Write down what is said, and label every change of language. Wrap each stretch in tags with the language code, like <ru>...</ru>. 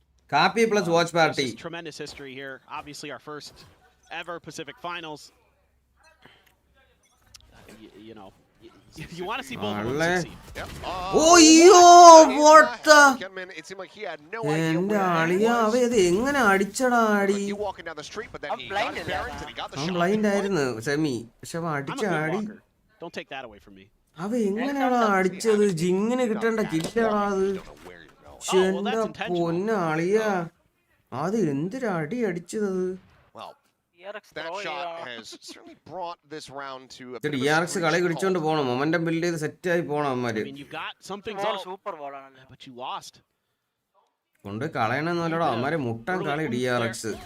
<en>Copy plus watch party. Tremendous history here. Obviously, our first ever Pacific Finals. You know, you want to see both of them succeed. Yep. Oh, yo, what the? It seemed like he had no idea</en> <ml>where ഇത് എങ്ങനെ അടിച്ചടാ അടി?</ml> <en>you walking down the street, but then he got his bearings and he got the shot.</en> <ml>Blind ആയിരുന്നു semi. പക്ഷെ അവൻ അടിച്ച അടി.</ml> <en>Don't take that away from me.</en> <ml>അവ എങ്ങനെയാടാ അടിച്ചത്? ജിങ്ങിന് കിട്ടേണ്ട കില്ലാടാ അത്. എന്താ പൊന്നാളിയാ, അത് എന്തൊരു അടി അടിച്ചത്.</ml> <en>That shot has certainly brought this round to a</en> <ml>DRX കളി കുടിച്ചോണ്ട് പോണം. മൊമെന്റം ബിൽഡ് ചെയ്ത് സെറ്റ് ആയി പോണം അവന്മാര്.</ml> <en>I mean, you got something super but you lost.</en> <ml>കൊണ്ട് കളയണമെന്നല്ലടാ അവന്മാരെ മുട്ടാൻ കളി DRX.</ml>